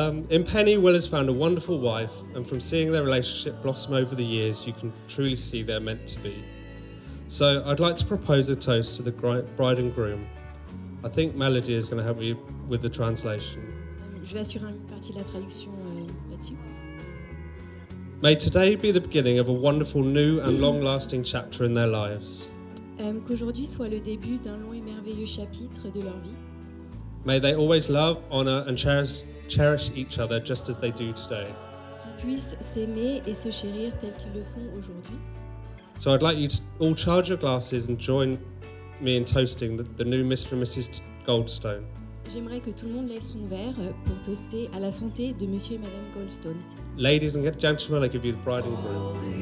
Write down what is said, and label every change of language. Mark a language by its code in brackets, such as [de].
[en] In Penny, Will has found a wonderful wife, and from seeing their relationship blossom over the years, you can truly see they're meant to be. So I'd like to propose a toast to the bride and groom. I think Melody is going to help me with the translation. [fr] Je vais assurer une partie de la traduction là-dessus. [en] May today be the beginning of a wonderful new and long-lasting chapter in their lives. [fr] Qu'aujourd'hui soit le début d'un long et merveilleux chapitre de leur vie. [en] May they always love, honor, and cherish each other just as they do today. [fr] Qu'ils puissent s'aimer et se chérir tels qu'ils le font aujourd'hui. [en] So I'd like you to all charge your glasses and join me in toasting the new Mr. and Mrs. Goldstone. [fr] J'aimerais que tout le monde lève son verre pour toaster à la santé de Monsieur et Madame Goldstone. [en] Ladies and gentlemen, I give you the bride and groom.